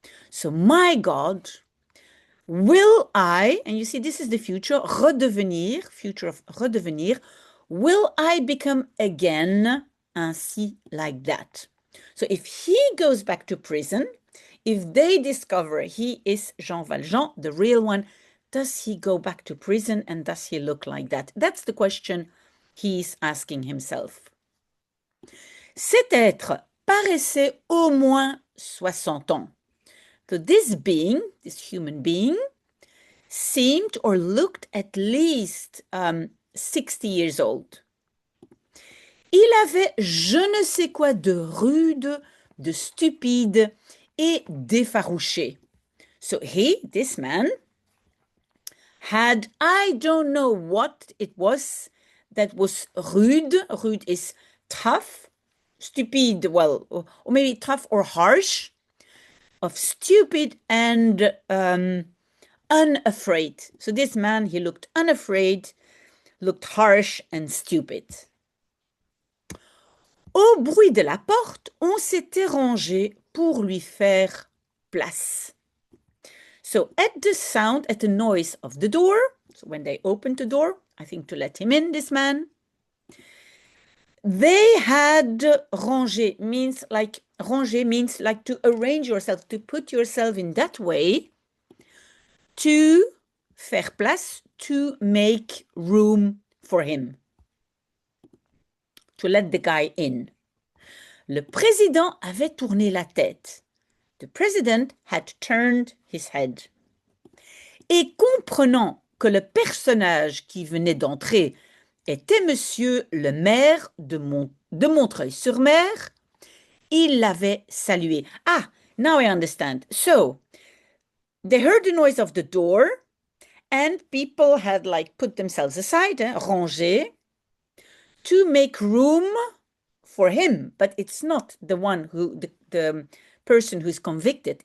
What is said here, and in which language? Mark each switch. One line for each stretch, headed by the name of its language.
English: So, my God, will I, and you see this is the future, redevenir, future of redevenir, will I become again ainsi, like that? So if he goes back to prison, if they discover he is Jean Valjean, the real one, does he go back to prison and does he look like that? That's the question he's asking himself.
French: Cet être paraissait au moins 60 ans.
English: So this being, this human being, seemed or looked at least 60 years old.
French: Il avait je ne sais quoi de rude, de stupide et d'effarouché.
English: So he, this man, had, I don't know what it was that was rude. Rude is tough. Stupid, well, or maybe tough or harsh, of stupid and unafraid. So this man, he looked unafraid, looked harsh and stupid.
French: Au bruit de la porte, on s'était rangé pour lui faire place.
English: So at the sound, at the noise of the door, so when they opened the door, I think to let him in, this man, they had rangé means like to arrange yourself, to put yourself in that way, to
French: faire place,
English: to make room for him, to let the guy in.
French: Le président avait tourné la tête.
English: The president had turned his head.
French: Et comprenant que le personnage qui venait d'entrer était monsieur le maire de Montreuil-sur-Mer, il l'avait salué.
English: Ah, now I understand. So, they heard the noise of the door, and people had like put themselves aside, rangé, to make room for him. But it's not the one who, the person who's convicted.